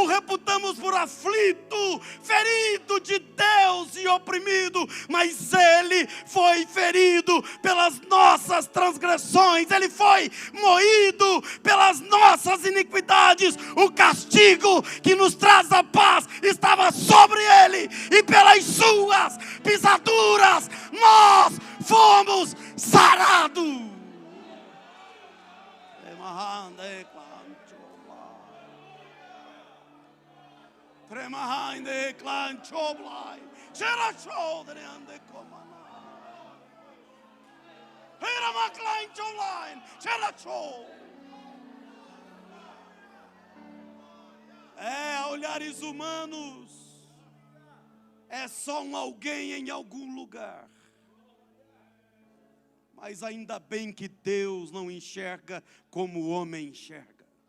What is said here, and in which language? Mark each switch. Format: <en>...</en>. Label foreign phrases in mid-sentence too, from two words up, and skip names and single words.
<pt>reputamos por aflito, ferido de Deus e oprimido, mas ele foi ferido pelas nossas transgressões, ele foi moído pelas nossas iniquidades, o castigo que nos traz a paz estava sobre ele, e pelas suas pisaduras nós fomos sarados. Tremahinde clan choblai, chera chodre ande komana. Hera maclain choblai, chera cho. A olhares humanos, é só um alguém em algum lugar. Mas ainda bem que Deus não enxerga como o homem enxerga.</pt>